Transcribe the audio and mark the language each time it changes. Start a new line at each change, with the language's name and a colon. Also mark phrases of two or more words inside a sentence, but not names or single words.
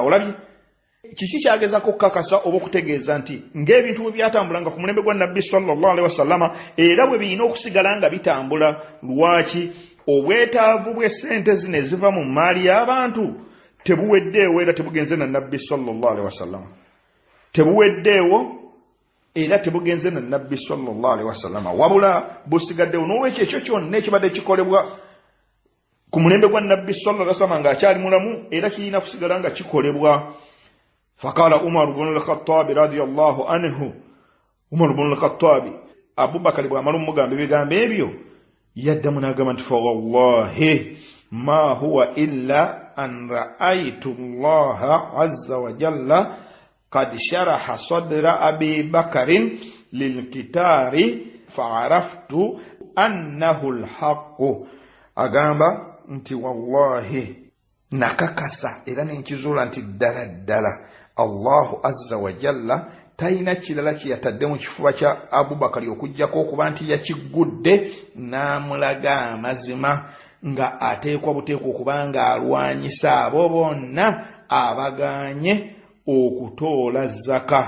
Ganda: Olabye kiki kyagezako okukakasa oba okutegeeza nti ng'ebintu bwe byatambulanga ku mulembe gwa nabbi
Arabic: صلى الله عليه وسلم
Ganda: era bwe birina okusigala nga bitambula. Lwaki? Obwetaavu bw'essente zino eziva mu maali y'abantu tebuweddeewo era tebugenze na nabbi
Arabic: صلى الله عليه وسلم.
Ganda: Tebuweddeewo era tebugenze na nabbi
Arabic: صلى الله عليه وسلم,
Ganda: wabula busigaddewo. N'olwekyo ekyo kyonna ekibadde kikolebwa ku mulembe gwa nabbi
Arabic: صلى الله عليه وسلم
Ganda: ng'akyali mulamu era kirina kusigala nga kikolebwa.
Arabic: فقال عمر بن الخطاب رضي الله عنه,
Ganda: Umar ibn al-Khattab Abu Bakar bw'amala omugamba ebigambo ebyo yaddamu n'agamba nti
Arabic: فوالله ما هو إلا أن رأيت الله عز وجل قد شرح صدر أبي بكر للقتال فعرفت أنه الحق.
Ganda: Agamba nti wallahi nakakasa era nenkizula nti ddala ddala
Arabic: الله عز وجل
Ganda: talina kirala kyeyatadde mu kifuba kya Abubakari okuggyako okuba nti yakigudde n'amulaga amazima nga ateekwa buteekwa okubanga alwanyisa abo bonna abaganye okutoola zaka.